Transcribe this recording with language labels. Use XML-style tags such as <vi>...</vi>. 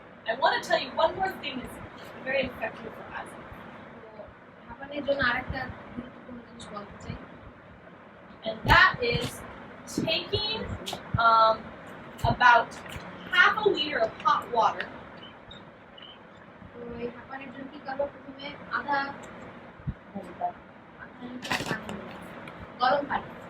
<en>I want to tell you one more thing that's very effective for asthma.</en> <bn>তো হাঁপানির জন্য আরেকটা গুরুত্বপূর্ণ জিনিস বলতে চাই,</bn> <en>And that is taking about half a liter of hot water.</en> <bn>তো এই হাঁপানির জন্য কি করবো? প্রথমে আধা লিটার পানি নেবো, গরম পানি,</bn>